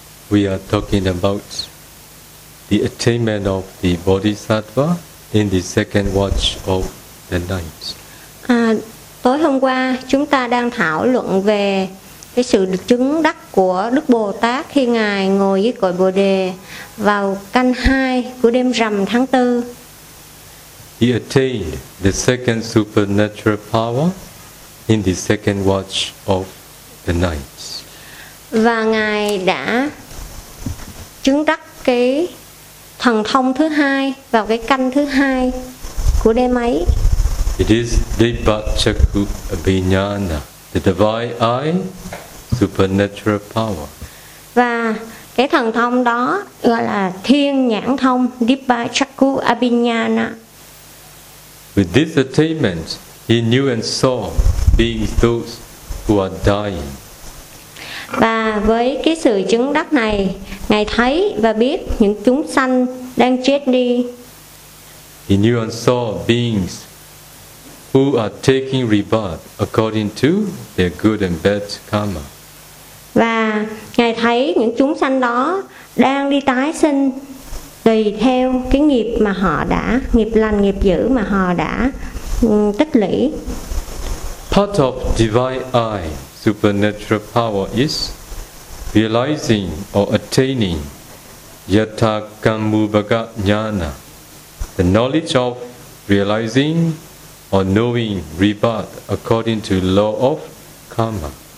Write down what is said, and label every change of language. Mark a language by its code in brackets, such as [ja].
[en] we are talking about the attainment of the Bodhisattva in the second watch of the night. [vi] Tối hôm qua chúng ta đang thảo luận về cái sự chứng đắc của Đức Bồ Tát khi ngài ngồi dưới cội Bồ Đề vào canh 2 của đêm rằm tháng 4. [en] He attained the second supernatural power in the second watch of the night. [vi] Và ngài đã chứng đắc cái thần thông thứ hai vào cái canh thứ hai của đêm ấy. [en] It is Dipachaku Abhinyana, the divine eye, supernatural power. [vi] Và cái thần thông đó gọi là thiên nhãn thông, Dipachaku Abhinyana. [en] With this attainment, he knew and saw beings those who are dying. [vi] Và với cái sự chứng đắc này, ngài thấy và biết những chúng sanh đang chết đi. [en] He knew and saw beings who are taking rebirth according to their good and bad karma. [vi] Và ngài thấy những chúng sanh đó đang đi tái sinh tùy theo cái nghiệp mà họ đã, nghiệp lành, nghiệp dữ mà họ đã tích lũy. [en] Part of divine eye, supernatural power is realizing or attaining yathākammubhaga jñāna, the knowledge of realizing or knowing rebirth according to law of karma.